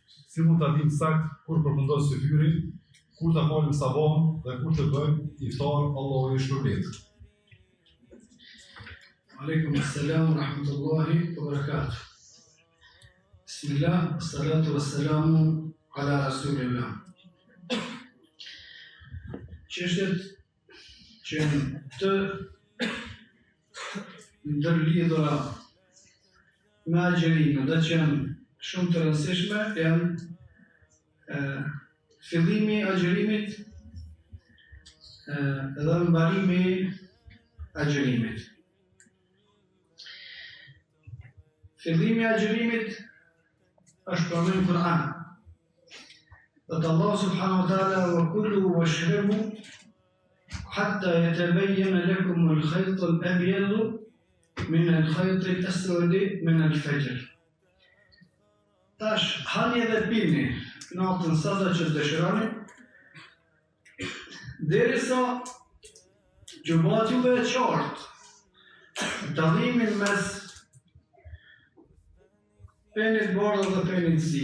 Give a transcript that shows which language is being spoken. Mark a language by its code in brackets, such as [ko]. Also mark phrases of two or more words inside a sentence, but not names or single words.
[sq] si mund ta dimë sakt kur përfundon syfyri, kur ta falim sabahun dhe kur të bëjmë iftar, Allahu i shpërblet. [ar] عليكم السلام ورحمة الله وبركاته. بسم الله، الصلاة والسلام على رسول الله. [sq] Çështjet që të ndërlidhura me agjerimin dhe që janë shumë të rëndësishme janë fillimi i agjerimit dhe mbarimi i agjerimit. Fillimi i agjerimit është përmendur në Kur'an. [ar] Dhe الله سبحانه وتعالى وكلوا واشربوا حتى يتبين لكم الخيط الأبيض من الخيط الأسود من الفجر. [sq] Tash hani dhe pini natën sasa që dëshironi, derisa gjubat juve e qartë dallimin mes penit bardhë dhe penit zi.